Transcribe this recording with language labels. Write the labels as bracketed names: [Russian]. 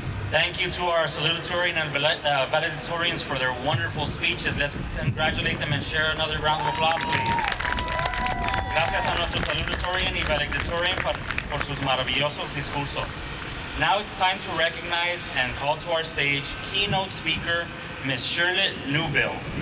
[English] Thank you to our salutatorian and valedictorians for their wonderful speeches. Let's congratulate them and share another round of applause, please. [Spanish] Gracias a nuestro salutatorian y valedictorian por sus maravillosos discursos. [English] Now it's time to recognize and call to our stage keynote speaker, Ms. Shirley Newbill.